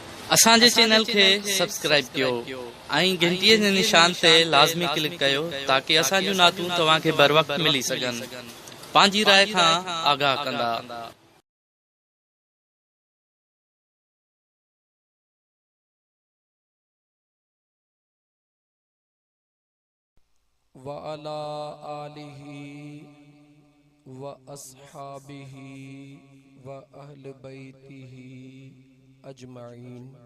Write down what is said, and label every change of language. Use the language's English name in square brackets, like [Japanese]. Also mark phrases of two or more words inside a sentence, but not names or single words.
[Sindhi] असांजे चैनल के सब्सक्राइब कयो ऐं घंटीअ जे निशान ते लाज़मी क्लिक कयो ताकि असांजूं नातूं तव्हांखे बर वक्त मिली सघनि। पंहिंजी राय खां आगाह कंदा। [Arabic] وعلى آله وأصحابه وأهل بيته أجمعين.